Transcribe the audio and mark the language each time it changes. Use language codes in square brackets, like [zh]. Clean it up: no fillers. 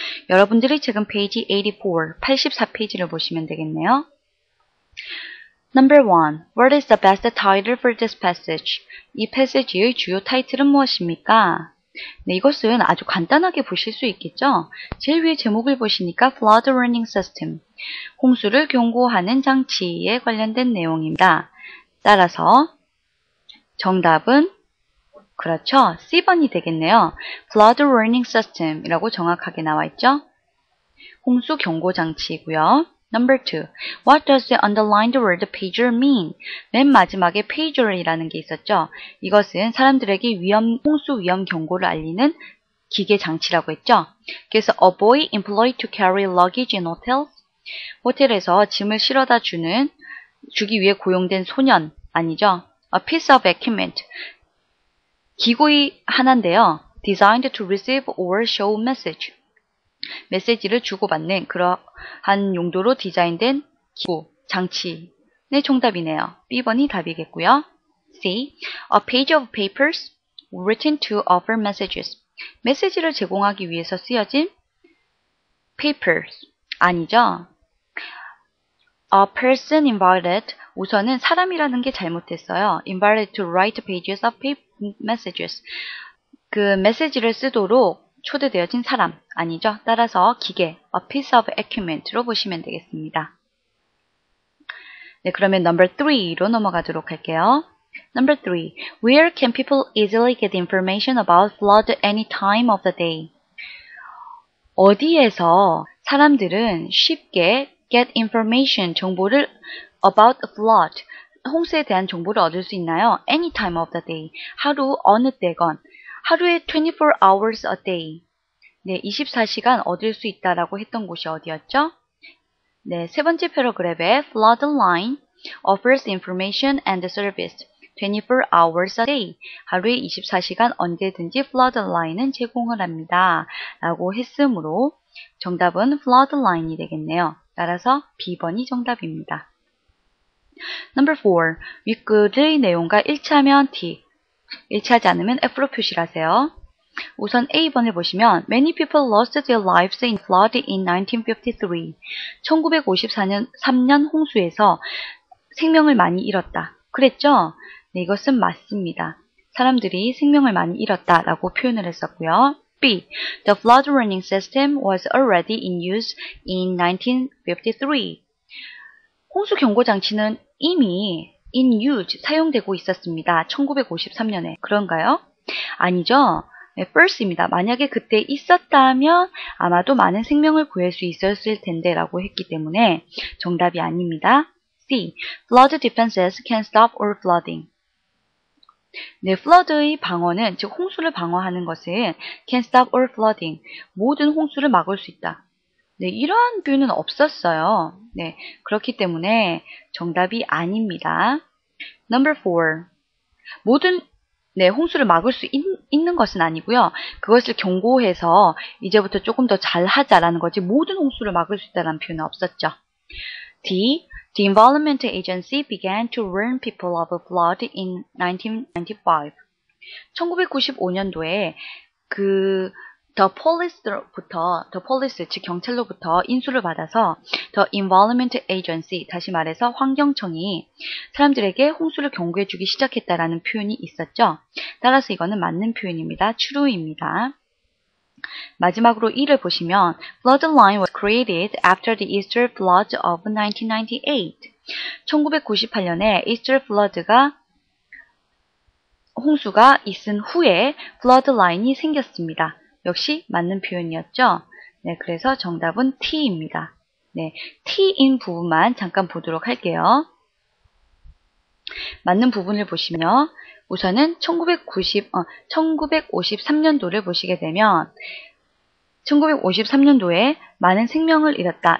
[ko] 여러분들이 지금 페이지 84페이지를 보시면 되겠네요. [en] Number one, what is the best title for this passage? [ko] 이 패시지의 주요 타이틀은 무엇입니까? 네, 이것은 아주 간단하게 보실 수 있겠죠? 제일 위에 제목을 보시니까 Flood Warning System, 홍수를 경고하는 장치에 관련된 내용입니다. 따라서 정답은 그렇죠. C번이 되겠네요. Flood Warning System 이라고 정확하게 나와 있죠. 홍수 경고 장치이고요. [en] Number two, what does the underlined word pager mean? [ko] 맨 마지막에 pager이라는 게 있었죠. 이것은 사람들에게 홍수 위험 경고를 알리는 기계 장치라고 했죠. 그래서 [en] a boy employed to carry luggage in hotels. [ko] 호텔에서 짐을 실어다 주기 위해 고용된 소년 아니죠. [en] A piece of equipment. [ko] 기구의 하나인데요. [en] Designed to receive or show message. [ko] 메시지를 주고받는 그러한 용도로 디자인된 기구, 장치의 정답이네요. B번이 답이겠고요. C. [en] A page of papers written to offer messages. [ko] 메시지를 제공하기 위해서 쓰여진 papers. 아니죠. [en] A person invited. [ko] 우선은 사람이라는 게 잘못됐어요. [en] Invited to write pages of messages. [ko] 그 메시지를 쓰도록 초대되어진 사람 아니죠. 따라서 기계, [en] a piece of equipment [ko] 로 보시면 되겠습니다. 네, 그러면 number 3로 넘어가도록 할게요. [en] Number 3. Where can people easily get information about flood any time of the day? [ko] 어디에서 사람들은 쉽게 [en] get information, [ko] 정보를 [en] about flood, [ko] 홍수에 대한 정보를 얻을 수 있나요? [en] Any time of the day. [ko] 하루 어느 때건. 하루에 [en] 24 hours a day. [ko] 네, 24시간 얻을 수 있다라고 했던 곳이 어디였죠? 네, 세 번째 패러그래프에 [en] flood line offers information and service 24 hours a day. [ko] 하루에 24시간 언제든지 flood line은 제공을 합니다. 라고 했으므로 정답은 flood line이 되겠네요. 따라서 B번이 정답입니다. [en] Number 4. [ko] 윗글의 내용과 일치하면 T. 일치하지 않으면 F로 표시를 하세요. 우선 A번을 보시면 [en] Many people lost their lives in flood in 1953. [ko] 1953년 홍수에서 생명을 많이 잃었다. 그랬죠? 네, 이것은 맞습니다. 사람들이 생명을 많이 잃었다라고 표현을 했었고요. [en] B. The flood warning system was already in use in 1953. [ko] 홍수 경고 장치는 이미 [en] in use, [ko] 사용되고 있었습니다. 1953년에. 그런가요? 아니죠. 네, first입니다. 만약에 그때 있었다면 아마도 많은 생명을 구할 수 있었을 텐데 라고 했기 때문에 정답이 아닙니다. [en] C. Flood defenses can stop all flooding. [ko] 네, flood의 방어는, 즉 홍수를 방어하는 것은 [en] can stop all flooding, [ko] 모든 홍수를 막을 수 있다. 네, 이러한 표현은 없었어요. 네, 그렇기 때문에 정답이 아닙니다. [en] Number 4. [ko] 모든 홍수를 막을 수 있는 것은 아니고요. 그것을 경고해서 이제부터 조금 더 잘하자라는 거지 모든 홍수를 막을 수 있다는 표현은 없었죠. [en] D. The Environment Agency began to warn people of a flood in 1995. [ko] 1995년도에 [en] The Police, [ko] 즉 경찰로부터 인수를 받아서 The Environment Agency, 다시 말해서 환경청이 사람들에게 홍수를 경고해주기 시작했다라는 표현이 있었죠. 따라서 이거는 맞는 표현입니다. true입니다. 마지막으로 2를 보시면 [en] Flood line was created after the Easter flood of 1998. [ko] 1998년에 Easter flood가 홍수가 있은 후에 Flood line이 생겼습니다. 역시 맞는 표현이었죠. 네, 그래서 정답은 T입니다. 네, T인 부분만 잠깐 보도록 할게요. 맞는 부분을 보시면 우선은 1953년도를 보시게 되면 1953년도에 많은 생명을 잃었다.